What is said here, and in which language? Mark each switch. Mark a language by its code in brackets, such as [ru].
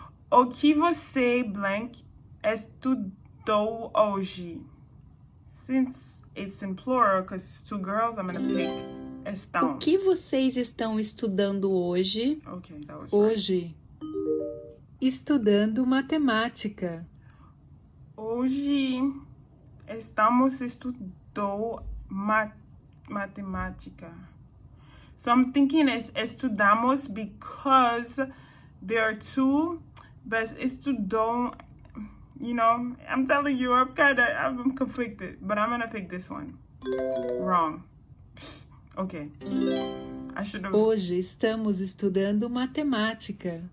[pt] O que você blank estudou hoje? [en] Since it's in plural, because it's 2 girls, I'm going to pick estão. [pt] O que vocês estão estudando hoje? [en] Okay, that was [pt] hoje. Right. Estudando matemática. Hoje estamos estudando matemática. [en] So I'm thinking it's estudamos because there are 2, but estudou, I'm telling you, I'm conflicted, but I'm gonna pick this one. Wrong. Okay. [pt] Hoje estamos estudando matemática.